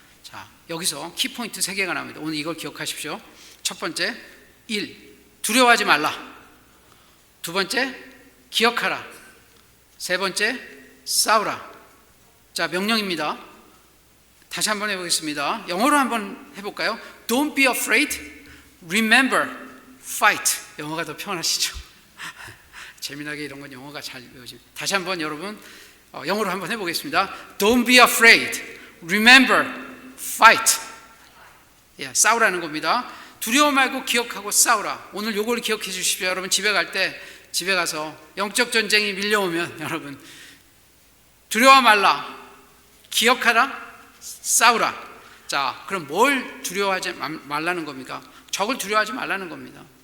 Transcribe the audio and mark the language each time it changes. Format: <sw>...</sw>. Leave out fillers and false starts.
<ko>자, 여기서 키포인트 3개가 나옵니다. 오늘 이걸 기억하십시오. 첫 번째, 1. 두려워하지 말라. 두 번째, 기억하라. 세 번째, 싸우라. 자, 명령입니다. 다시 한번 해보겠습니다. 영어로 한번 해볼까요?</ko> <en>Don't be afraid, remember, fight.</en> <ko>영어가 더 편하시죠? 재미나게 이런 건 영어가 잘 배워집니다. 다시 한번 여러분 영어로 한번 해보겠습니다.</ko> <en>Don't be afraid, remember, fight.</en> <ko>싸우라는 겁니다. 두려워 말고 기억하고 싸우라. 오늘 요걸 기억해 주십시오. 여러분 집에 갈 때 집에 가서 영적 전쟁이 밀려오면 여러분 두려워 말라, 기억하라, 싸우라. 자, 그럼 뭘 두려워하지 말라는 겁니까? 적을 두려워하지 말라는 겁니다.</ko>